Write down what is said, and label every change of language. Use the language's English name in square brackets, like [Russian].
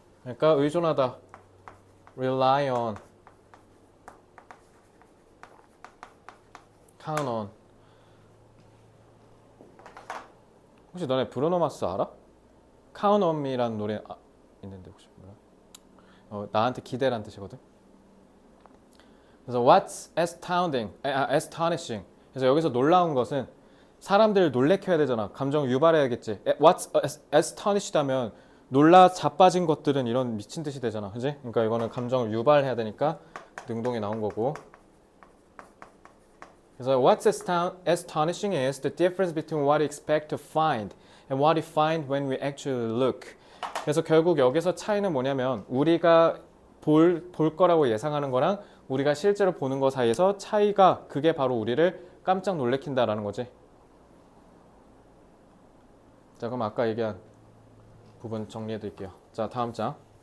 [Korean] 그러니까 의존하다. rely on, count on. 혹시 너네 브루노 마스 알아? Count on me라는 노래 있는데 혹시 몰라? 나한테 기대란 뜻이거든. [English] 그래서 what's astonishing. [Korean] 그래서 여기서 놀라운 것은 사람들을 놀래켜야 되잖아. 감정 유발해야겠지. What's astonished 하면 놀라 자빠진 것들은 이런 미친 듯이 되잖아. 그지? 그러니까 이거는 감정을 유발해야 되니까 능동이 나온 거고. [English] 그래서 what's astonishing is the difference between what we expect to find and what we find when we actually look. [Korean] 그래서 결국 여기서 차이는 뭐냐면 우리가 볼 거라고 예상하는 거랑 우리가 실제로 보는 거 사이에서 차이가 그게 바로 우리를 깜짝 놀래킨다라는 거지. 자, 그럼 아까 얘기한 부분 정리해 드릴게요. 자, 다음 장.